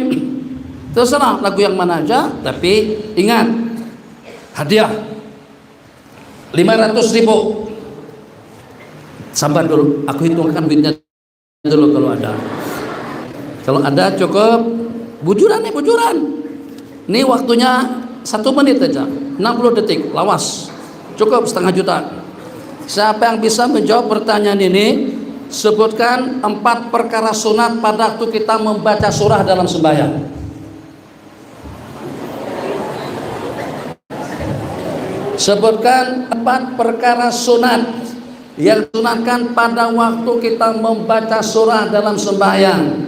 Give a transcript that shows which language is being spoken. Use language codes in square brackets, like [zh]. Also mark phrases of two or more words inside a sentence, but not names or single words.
[id] Terserah lagu yang mana aja, tapi ingat hadiah 500.000. Sabar dulu, aku hitungkan duitnya dulu kalau ada. Kalau ada cukup. [bjn] Bujuran nih, bujuran. [id] Ini waktunya 1 menit aja, 60 detik, lawas. Cukup setengah juta. Siapa yang bisa menjawab pertanyaan ini? Sebutkan 4 perkara sunat pada waktu kita membaca surah dalam sembahyang. Sebutkan 4 perkara sunat yang sunatkan pada waktu kita membaca surah dalam sembahyang.